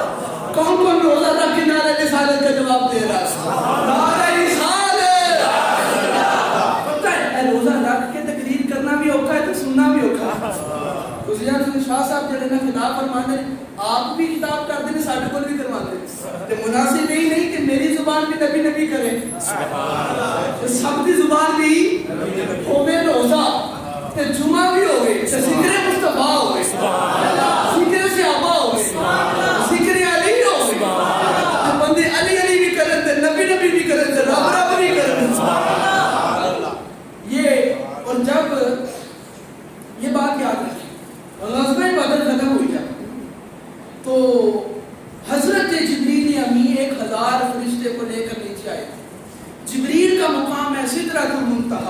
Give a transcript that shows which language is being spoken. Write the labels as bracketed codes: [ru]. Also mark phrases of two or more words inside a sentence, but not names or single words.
[ur] کون کون روزہ رکھ کے نعرہ رسالت کا جواب دے رہا ہے؟ نعرہ رسالت. [pa] پتہ ہے روزہ رکھ کے تقریر کرنا بھی اوکھا ہے تو سننا بھی اوکھا ہے. حسین شاہ صاحب جڑے نا خطاب فرمانے آپ بھی خطاب کر دیں ساڈے کول بھی کرواندے تے مناسب یہی نہیں کہ میری زبان بھی نبی نبی کرے, سب دی زبان بھی ہوے روزہ تے جمعہ بھی ہوے تے ذکر مصطفیٰ ہوے, ذکر صحابہ ہوے, ذکر علی ہوے, بندے علی علی بھی کرن تے نبی نبی بھی کرن تے رب رب بھی کرن. [ur] یہ اور جب یہ بات یاد رکھیں غزوہ بدر ختم ہوئی جب تو حضرت جبریل امین 1000 فرشتے کو لے کر نیچے آئے. جبریل کا مقام ہے سدرۃ المنتہا.